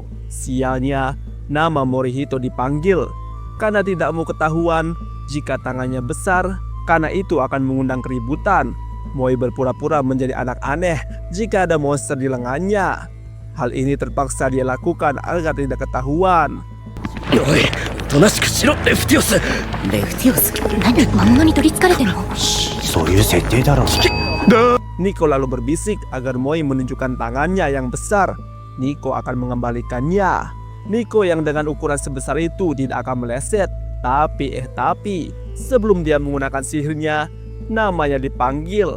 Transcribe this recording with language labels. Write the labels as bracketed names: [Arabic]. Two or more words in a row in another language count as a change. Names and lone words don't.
[Indonesian] Sialnya, nama Morihito dipanggil karena tidak mau ketahuan jika tangannya besar, karena itu akan mengundang keributan. Moi berpura-pura menjadi anak aneh jika ada monster di lengannya. Hal ini terpaksa dia lakukan agar tidak ketahuan. [Japanese] おい、おとなしくしろ、レフティオス。レフティオス。何魔物に取りつかれてんのそういう設定だろ。 [Indonesian] Nico lalu berbisik agar Moi menunjukkan tangannya yang besar. Nico akan mengembalikannya. Nico yang dengan ukuran sebesar itu tidak akan meleset. Tapi sebelum dia menggunakan sihirnya, namanya dipanggil.